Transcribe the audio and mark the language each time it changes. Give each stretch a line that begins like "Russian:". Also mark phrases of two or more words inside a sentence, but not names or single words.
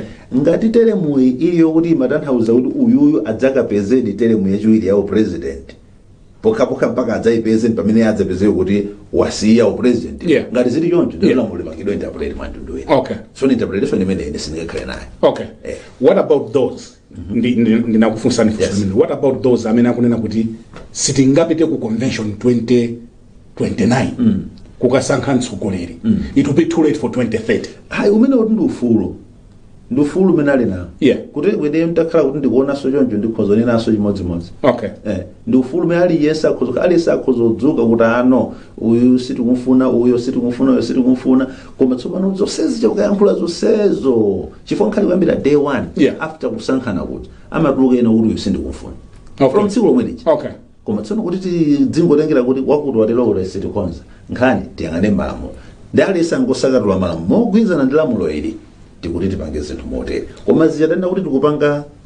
Nyanja: Ngati teremu iliyo kuti matanthauza kuti uyuyu adzakapezeni teremu yachiwiri ya president pokapoka mpaka adzayipeze pamene adzapezeke kuti wasiya u president.
English: Yeah.
Nyanja: Ngati zili choncho ndilo mulipangidwa interpret mwantundu wina.
English: Okay.
Nyanja: So interpretation imene sindingakhale nayo.
English: Okay. What about those?
Nyanja: Ndinakufunsa
English: what about those
Nyanja: amene akunena kuti sitingapite ku convention 2029 kukasankha mtsogoleri.
English: It will be too late for 2030.
Nyanja: Hayi umene kuti ndi ufulu umene ali nawo.
English: Yeah.
Nyanja: Kuti wede mtakhala kuti ndikuona so choncho ndikhozoni naso chimodzimodzi.
English: Okay.
Nyanja: Ndi ufulu umene aliyense akhozodzuka kuti ano uyu sitikumfuna uyo sitikumfuna uyo sitikumfuna koma tsopano zonsezi chakuyankhula zonsezo chifukwa nkhali kuyambira day 1.
English: Yeah.
Nyanja: After kusankhana kuti amatuluka ena kuti uyu sindikumfuna.
English: Okay.
Nyanja: From tsiku lomwe lichi.
English: Okay.
Nyanja: Koma tsono kuti tidzingotengera kuti wakuti watero kuti sitikonza nkhani tiyang'ane malamulo ndi aliyense angosakatula malamulo mogwirizana ndi lamulo ili tikuti tipange zinthu motere koma zichitenda kuti tikupanga